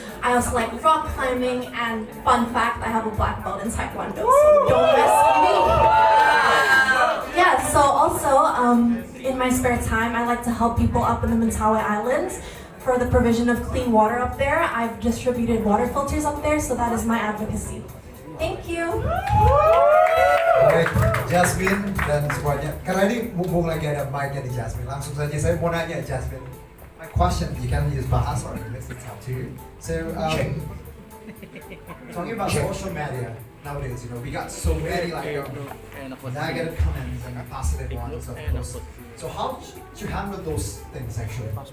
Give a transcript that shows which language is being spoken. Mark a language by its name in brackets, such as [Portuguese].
[English] I also like rock climbing, and fun fact, I have a black belt in Taekwondo, so don't mess with me. Yeah, so also, in my spare time, I like to help people up in the Mentawai Islands for the provision of clean water up there. I've distributed water filters up there, so that is my advocacy. Thank you. [Indonesian] Baik, Jasmine dan semuanya. Karena ini mumpung lagi ada mic-nya di Jasmine, langsung saja saya mau nanya Jasmine. [English] My question, you can use bahasa or English, it's up to you. So, talking about social media nowadays, we got so many negative comments and positive ones, of course. So how should you handle those things actually?